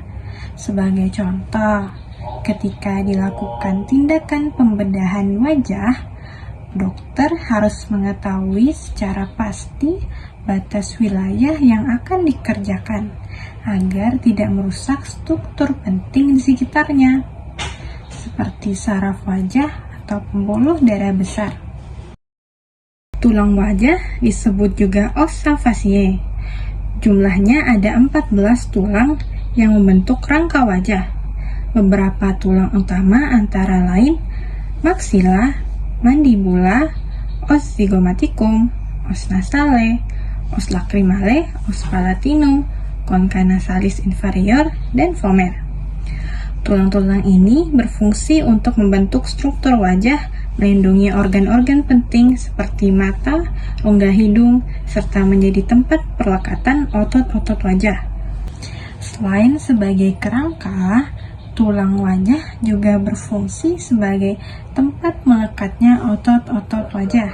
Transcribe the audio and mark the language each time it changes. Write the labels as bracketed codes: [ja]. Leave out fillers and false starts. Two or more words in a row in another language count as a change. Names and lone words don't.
[id] Sebagai contoh, ketika dilakukan tindakan pembedahan wajah, dokter harus mengetahui secara pasti batas wilayah yang akan dikerjakan agar tidak merusak struktur penting di sekitarnya, seperti saraf wajah atau pembuluh darah besar. Tulang wajah disebut juga [la] ossa faciae. [id] Jumlahnya ada 14 tulang yang membentuk rangka wajah. Beberapa tulang utama antara lain maksila, mandibula, [la] os zygomaticum, os nasale, os lacrimale, os palatinum, concha nasalis inferior, [id] dan vomer. Tulang-tulang ini berfungsi untuk membentuk struktur wajah, melindungi organ-organ penting seperti mata, rongga hidung, serta menjadi tempat perlekatan otot-otot wajah. Selain sebagai kerangka, tulang wajah juga berfungsi sebagai tempat melekatnya otot-otot wajah.